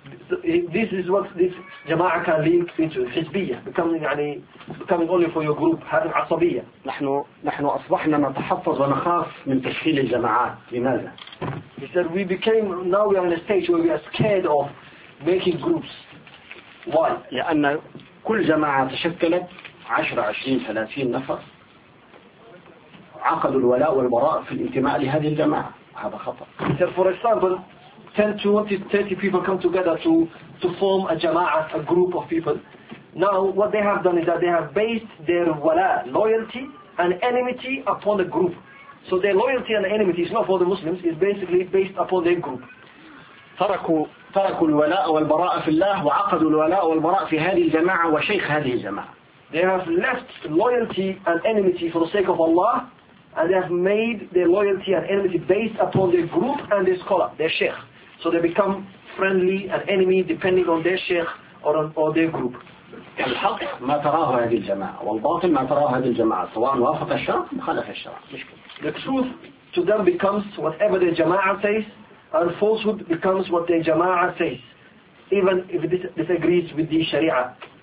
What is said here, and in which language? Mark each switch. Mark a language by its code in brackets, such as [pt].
[en] this is what this jama'ah can link into hizbiyah, becoming يعني becoming only for your group. [ar] هذا عصبية. نحن أصبحنا نتحفظ ونخاف من تشكيل الجماعات. لماذا؟ [en] He said we became now we are in a stage where we are scared of making groups. Why? [ar] لأن كل جماعة تشكلت 10-20-30 نفر عقدوا الولاء والبراء في الانتماء لهذه الجماعة. هذا خطأ. [en] He said for example 10-20-30 people come together to form a jama'ah, a group of people. Now, what they have done is that they have based their wala, loyalty and enmity upon the group. So their loyalty and enmity is not for the Muslims, it's basically based upon their group. [ar] تركوا الولاء والبراء في الله وعقدوا الولاء والبراء في هذه الجماعة وشيخ هذه الجماعة. [en] They have left loyalty and enmity for the sake of Allah, and they have made their loyalty and enmity based upon their group and their scholar, their sheikh. So they become friendly and enemy depending on their sheikh or their group. [ar] الحق ما تراه هذه الجماعة والباطل ما تراه هذه الجماعة سواء وافق الشرع أو خالف الشرع. [en] The truth to them becomes whatever the jama'a says, and falsehood becomes what the jama'a says, even if it disagrees with the sharia.